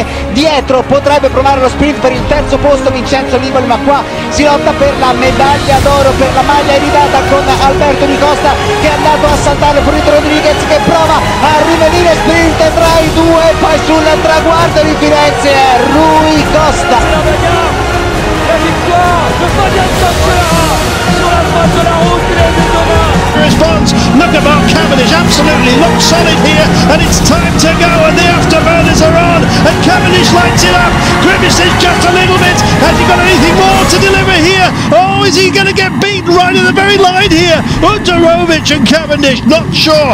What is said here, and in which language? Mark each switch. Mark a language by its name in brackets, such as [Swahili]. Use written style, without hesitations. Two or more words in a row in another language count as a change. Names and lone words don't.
[Italian] Dietro potrebbe provare lo sprint per il terzo posto Vincenzo Nibali, ma qua si lotta per la medaglia d'oro, per la maglia iridata con Alberto Rui Costa che è andato a saltare Purito Rodriguez che prova a rivenire sprint tra i due, poi sul traguardo di Firenze Rui Costa. [French] La victoire de Fabian Cancellara sur la droite de la route, il est demain. [English] Response, look at Mark Cavendish, absolutely looks solid here, and it's time to go, and the afterburners are on, and Cavendish lights it up. Grimace is just a little bit. Has he got anything more to deliver here? Oh, is he going to get beaten right at the very line here? Unterovic and Cavendish, not sure.